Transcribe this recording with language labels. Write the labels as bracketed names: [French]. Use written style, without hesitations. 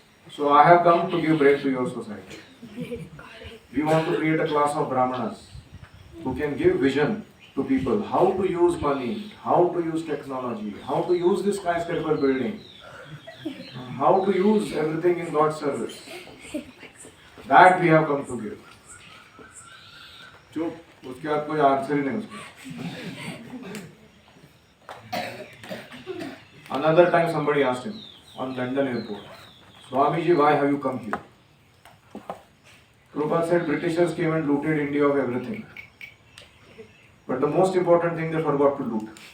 [English] So I have come to give bread to your society. We want to create a class of Brahmanas who can give vision to people, how to use money, how to use technology, how to use this skyscraper building, how to use everything in God's service. That we have come to give. [Hindi] चुप, उसके बाद कोई answer ही नहीं उसको. [English] Another time somebody asked him on London airport, Swamiji, why have you come here? Prabhupada said Britishers came and looted India of everything. But the most important thing they forgot to loot.